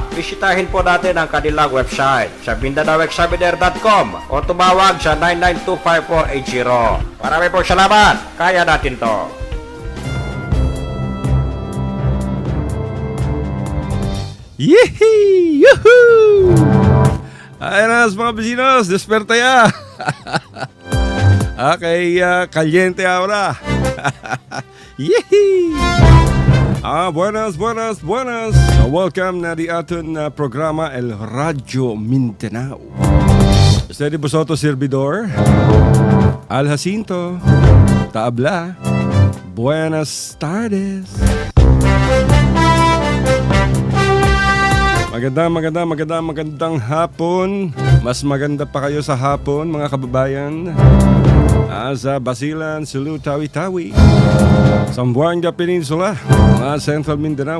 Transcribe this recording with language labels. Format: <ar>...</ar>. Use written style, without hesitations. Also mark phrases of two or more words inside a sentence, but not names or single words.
<tl>Bisitahin po natin ang kanilang website sa MindanaoExaminer.com o tumawag sa 9925480. Marami pong salamat. Kaya natin to. Yehey! Yuhuu!</tl> <cbk>Ayan mga vecinos, desperta ya. Okay, caliente ahora. Yehey! Buenas. Welcome na di aton programa El Radyo Mindanao. Este di vosotros servidor, Al Jacinto, Taabla. Buenas tardes.</cbk> <tl>Magandang hapon. Mas maganda pa kayo sa hapon, mga kababayan. Sa Basilan, Sulu, Tawi-Tawi, Zamboanga Peninsula, Central Mindanao.</tl>